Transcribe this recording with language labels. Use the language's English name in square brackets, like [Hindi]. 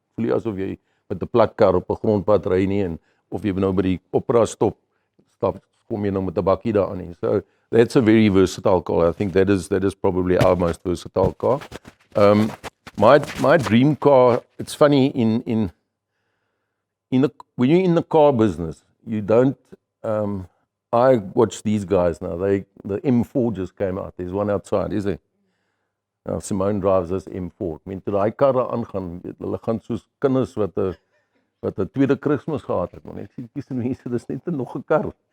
[Afrikaans] Voel nie asof jy met 'n plat kar op 'n grondpad ry nie en of jy nou by die opera stop kom jy nou met 'n bakkie daar aan nie. [English] So that's a very versatile car. I think that is probably our most versatile car. My dream car, it's funny when you're in the car business, you don't I watch these guys now. The M4 just came out. There's one outside, is there? Now Simone drives this M4. [Afrikaans] Met daai karre aangaan, hulle gaan soos kinders wat 'n tweede Kersfees gehad het. Maar ek sê dis mense, dis net nog 'n kar.